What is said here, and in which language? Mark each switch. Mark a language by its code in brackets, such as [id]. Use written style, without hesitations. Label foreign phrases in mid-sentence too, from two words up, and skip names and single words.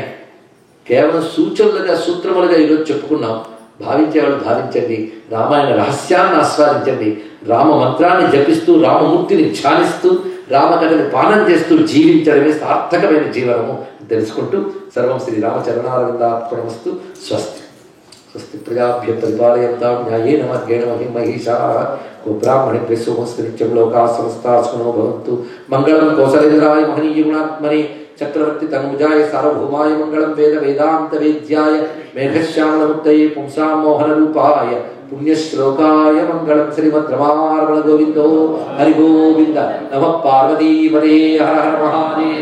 [te] కేవలం సూచనలుగా, సూత్రములుగా ఈరోజు చెప్పుకున్నాం. భావించేవాళ్ళు భావించండి, రామాయణ రహస్యాన్ని ఆస్వాదించండి. రామ మంత్రాన్ని జపిస్తూ, రామమూర్తిని ధ్యానిస్తూ, రామకథని పాలన చేస్తూ జీవించడమే సార్థకమైన జీవనము తెలుసుకుంటూ [sa] సర్వం శ్రీ రామచరణారవిందార్పణమస్తు. స్వస్తి. స్వస్తి ప్రజాభ్య పరిపాలయంతాం న్యాయేన మార్గేణ మహిం మహిషాః. గోబ్రాహ్మణేభ్యः శుభమస్తు. నిత్యం లోకాః సమస్తాః సుఖినో భవంతు. మంగళం కౌసలేంద్రాయ మహనీయ గుణాత్మనే చక్రవర్తి తనుజాయ సార్వభౌమాయ మంగళం. వేద వేదాంత వేద్యాయ మేఘశ్యామలముక్తయే పుంసాం మోహన రూపాయ పుణ్యశ్లోకాయ మంగళం. శ్రీమద్ రమారమణ గోవిందో హరి గోవింద. నమః పార్వతీపదే. హర హర మహాదేవ.